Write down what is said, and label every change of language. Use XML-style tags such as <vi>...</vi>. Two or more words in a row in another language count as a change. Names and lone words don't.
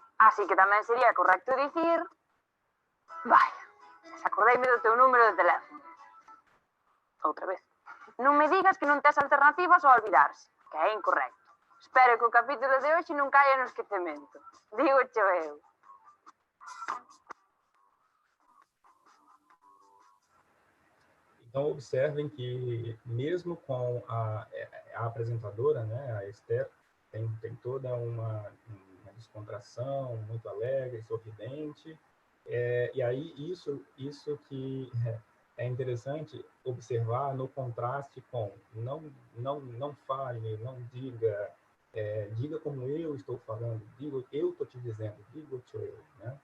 <gl>Así que tamén sería correcto dicir... Vaya, desacordeime do teu número de teléfono. Outra vez. Non me digas que non tes alternativas ao olvidarse, que é incorrecto. Espero que o capítulo de hoxe non caia no esquecemento. Digo cho eu.</gl> <pt>Então, observem que, mesmo com a apresentadora, né, a Esther, tem toda uma descontração, muito alegre, sorridente, e aí isso que é interessante observar no contraste com não fale, não diga, diga como eu estou falando, digo eu estou te dizendo, digo eu, né?</pt>